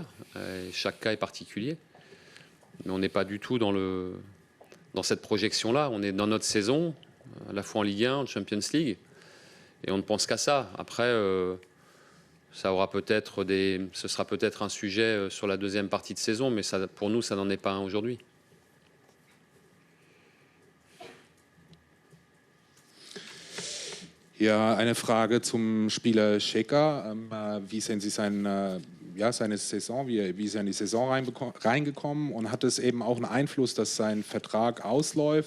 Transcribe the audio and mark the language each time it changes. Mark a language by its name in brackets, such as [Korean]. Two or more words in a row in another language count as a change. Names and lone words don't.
[French] Et chaque cas est particulier. Mais on n'est pas du tout dans cette projection-là. On est dans notre saison, à la fois en Ligue 1, en Champions League. Et on ne pense qu'à ça. Après, ce sera peut-être un sujet sur la deuxième partie de saison, mais ça, pour nous, ça n'en est pas un aujourd'hui. [German] Ja, eine Frage zum Spieler Cheka. Wie sehen Sie seine Saison? Wie ist er in die Saison reingekommen? Und hat es eben auch einen Einfluss, dass sein Vertrag ausläuft?